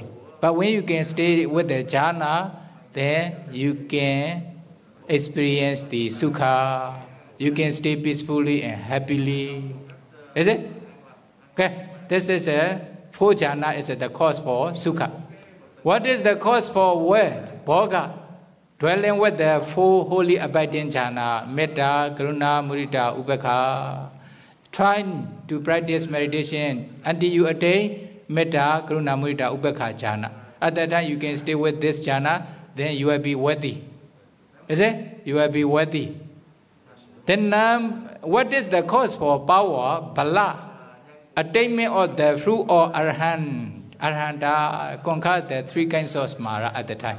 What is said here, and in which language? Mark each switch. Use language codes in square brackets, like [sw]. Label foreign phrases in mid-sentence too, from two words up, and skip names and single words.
[en] But when you can stay with the jhana, then you can experience the sukha. You can stay peacefully and happily. Is it? Okay. This is 4 jhana is the cause for sukha. What is the cause for what? Bhoga. Dwelling with the 4 holy abiding jhana, [pi] metta, karuna, mudita, upekha. [en] Trying to practice meditation until you attain [pi] metta, karuna, mudita, upekha jhana. [en] At that time you can stay with this jhana, then you will be worthy. Is it? You will be worthy. Then what is the cause for power? Bala. Attainment of the fruit or arahanta, conquer the 3 kinds of smara at the time.